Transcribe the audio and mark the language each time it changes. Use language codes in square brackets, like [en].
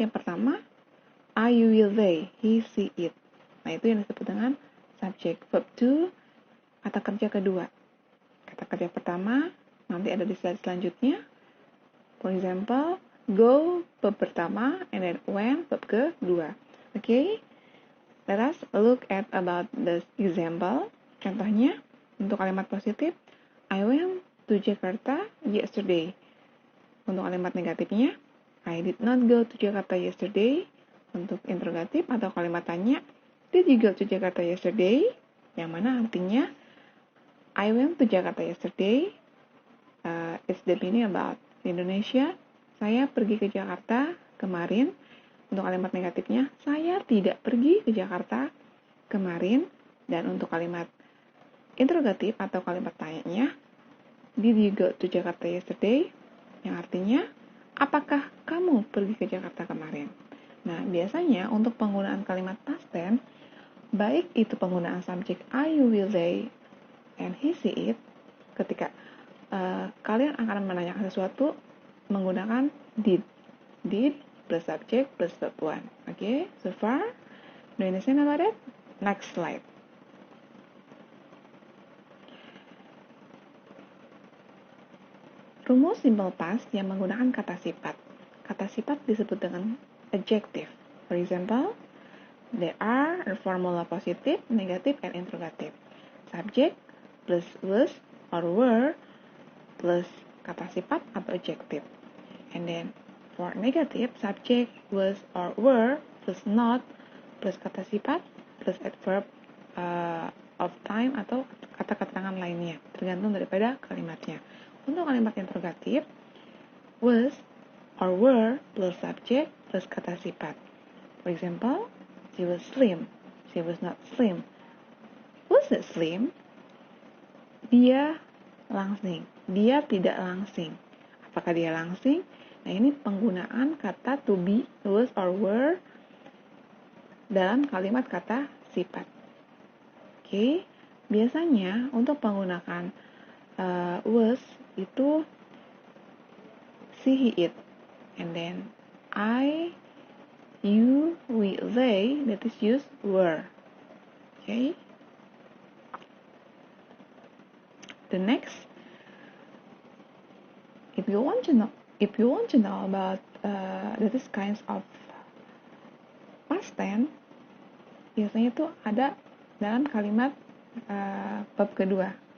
[id] Yang pertama, [en] I, you, will, they, he, she, it. [id] Nah, itu yang disebut dengan subjek. Verb to, kata kerja kedua. Kata kerja pertama nanti ada di slide selanjutnya. [en] For example, go, [id] verb pertama, [en] and then when, [id] verb kedua. [en] Okay? Let us look at about this example. [id] Contohnya, untuk kalimat positif, [en] I went to Jakarta yesterday. [id] Untuk kalimat negatifnya, [en] I did not go to Jakarta yesterday. [id] Untuk interrogatif atau kalimat tanya, [en] did you go to Jakarta yesterday? [id] Yang mana artinya, [en] I went to Jakarta yesterday. It's the meaning about Indonesia. [id] Saya pergi ke Jakarta kemarin. Untuk kalimat negatifnya, saya tidak pergi ke Jakarta kemarin. Dan untuk kalimat interrogatif atau kalimat tanya-nya, [en] did you go to Jakarta yesterday? [id] Yang artinya, apakah kamu pergi ke Jakarta kemarin? Nah, biasanya untuk penggunaan kalimat past tense, baik itu penggunaan subjek [en] I, you, will, they, and he, she, it, [id] ketika kalian akan menanyakan sesuatu menggunakan did. [en] Did plus subject plus verb one. Okay, so far, do you understand about it? Next slide. [id] Rumus simple past yang menggunakan kata sifat. Kata sifat disebut dengan adjective. [en] For example, there are formula positive, negative, and interrogative. Subject plus was or were plus [id] kata sifat atau [en] adjective. And then for negative, subject was or were plus not plus [id] kata sifat [en] plus adverb of time [id] atau kata keterangan lainnya, tergantung daripada kalimatnya. Untuk kalimat interrogatif, [en] was or were plus subject plus [id] kata sifat. [en] For example, she was slim. She was not slim. Was it slim? [id] Dia langsing. Dia tidak langsing. Apakah dia langsing? Nah, ini penggunaan kata to be, [en] was or were [id] dalam kalimat kata sifat. Oke, biasanya untuk menggunakan was itu [en] she, he, it. And then I, you, we, they, that is used were. Okay. The next, if you want to know about this kinds of past tense, [id] biasanya itu ada dalam kalimat bab kedua.